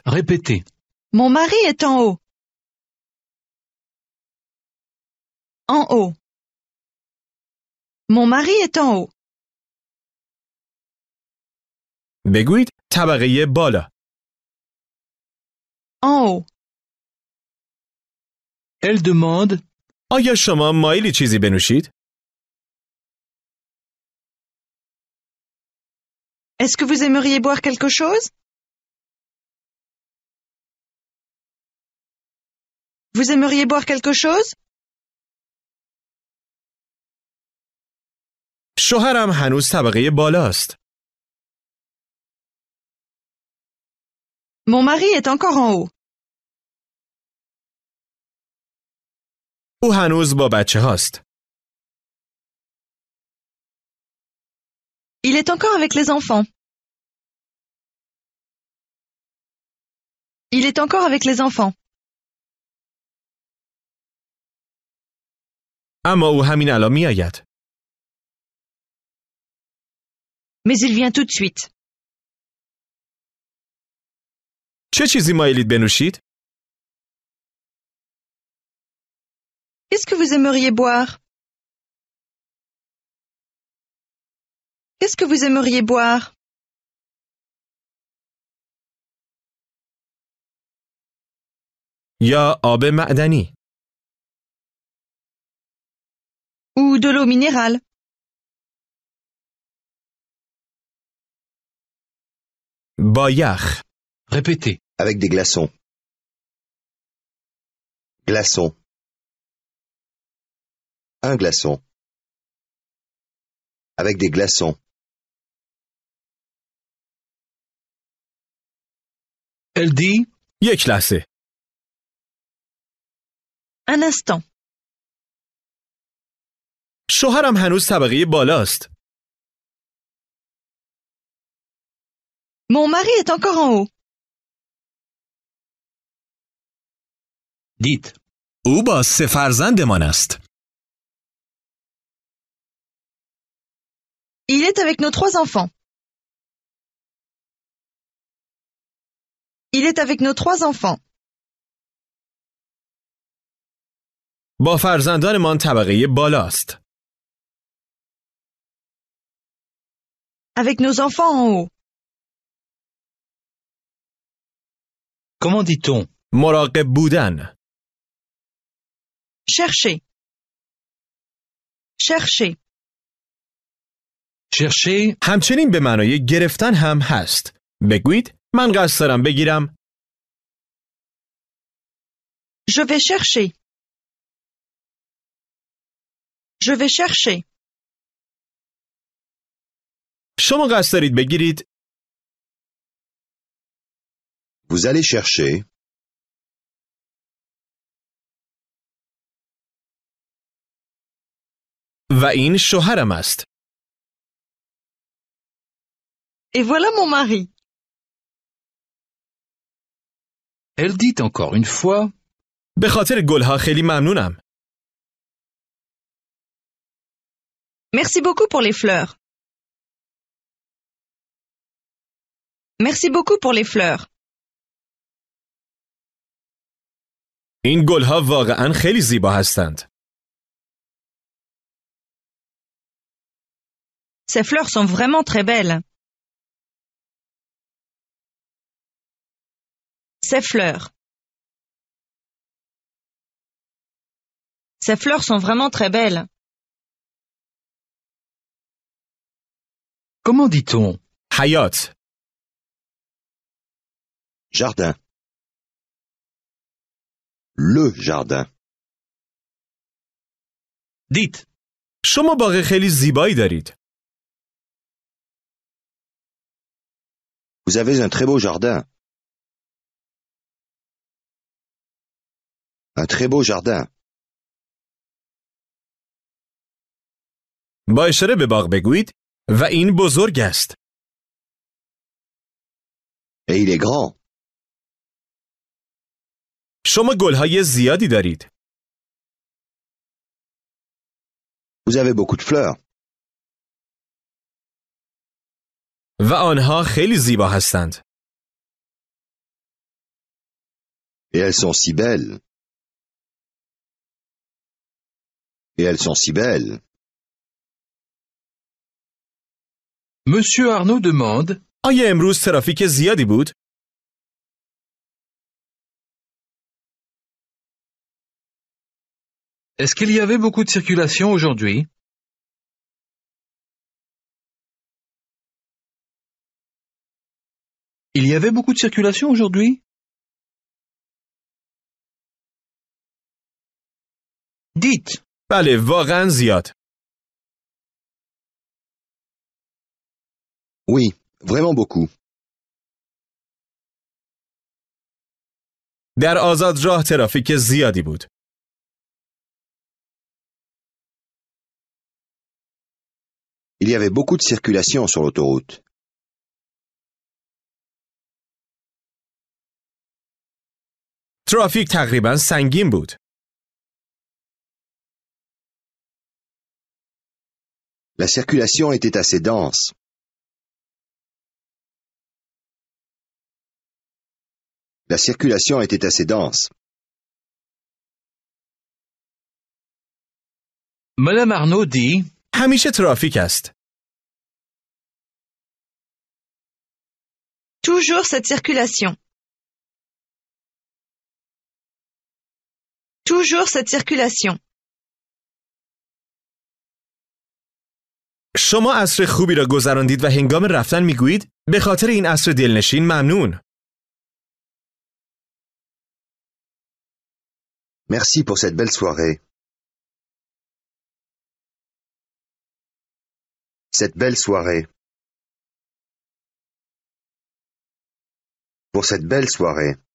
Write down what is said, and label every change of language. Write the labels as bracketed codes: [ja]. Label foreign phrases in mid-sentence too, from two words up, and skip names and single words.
[fr] Répétez. Mon mari est en haut. En haut. Mon mari est en haut. [fa] بگویید طبقه بالا. [fr] En haut. Elle demande. [fa] آیا شما مایلی چیزی بنوشید؟ [fr] Est-ce que vous aimeriez boire quelque chose? Vous aimeriez boire quelque chose? [fa] شوهرم هنوز طبقه بالاست. [fr] Mon mari est encore en haut. [fa] او هنوز با بچه هاست. [fr] Il est encore avec les enfants. Il est encore avec les enfants. [fa] اما او همین الان می آید. [fr] Mais il vient tout de suite. [fa] چه چیزی مایلید بنوشید؟ [fr] Qu'est-ce que vous aimeriez boire? Qu'est-ce que vous aimeriez boire? [fa] یا آب معدنی. [fr] Ou de l'eau minérale? [fa] با یخ. [fr] Répétez. Avec des glaçons. Glaçons. Un glaçon. Avec des glaçons. Elle dit. [fa] یک لحظه. [fr] Un instant. [fa] شوهرم هنوز طبقه بالاست. [fr] Mon mari est encore en haut. Dites. [fa] او با 3 فرزندمان است. [fr] Il est avec nos 3 enfants. Il est avec nos 3 enfants. [fa] با فرزندانمان طبقه بالاست. [fr] Avec nos enfants en haut. Comment dit-on? [fa] مراقب بودن. [fr] Chercher. Chercher. Cherchez. [fa] همچنین به معنای گرفتن هم هست. بگویید من قصد دارم بگیرم. [fr] Je vais chercher. Je vais chercher. [fa] شما قصد دارید بگیرید. [fr] Vous allez chercher. [fa] و این شوهرم است. [fr] Et voilà mon mari. Elle dit encore une fois. [fa] به خاطر گلها خیلی ممنونم. [fr] Merci beaucoup pour les fleurs. Merci beaucoup pour les fleurs. [fa] این گلها واقعاً خیلی زیبا هستند. [fr] Ces fleurs sont vraiment très belles. Ces fleurs. Ces fleurs sont vraiment très belles. Comment dit-on? [fa] حیات. [fr] Jardin. Le jardin. Dites. [fa] شما باغ خیلی زیبایی دارید. [fr] Vous avez un très beau jardin. Un très beau jardin. [fa] با اشاره به باغ بگویید و این بزرگ است. [fr] Et il est grand. [fa] شما گلهای زیادی دارید. [fr] Vous avez beaucoup de fleurs. [fa] و آنها خیلی زیبا هستند. [fr] Et elles sont si belles. Et elles sont si belles. Monsieur Arnaud demande: [fa] آیا امروز ترافیک زیادی بود؟ [fr] Est-ce qu'il y avait beaucoup de circulation aujourd'hui? Il y avait beaucoup de circulation aujourd'hui? Dites. [fa] بله، واقعا زیاد. [fr] Oui, vraiment beaucoup. [fa] در آزاد راه ترافیک زیادی بود. [fr] Il y avait beaucoup de circulation sur l'autoroute. [fa] ترافیک تقریبا سنگین بود. [fr] La circulation était assez dense. La circulation était assez dense. Madame Arnaud dit: [fa] همیشه ترافیک است. [fr] Toujours cette circulation. Toujours cette circulation. [fa] شما عصر خوبی را گذراندید و هنگام رفتن میگویید به خاطر این عصر دلنشین ممنون. [fr] Merci pour cette belle soirée. Cette belle soirée. Pour cette belle soirée.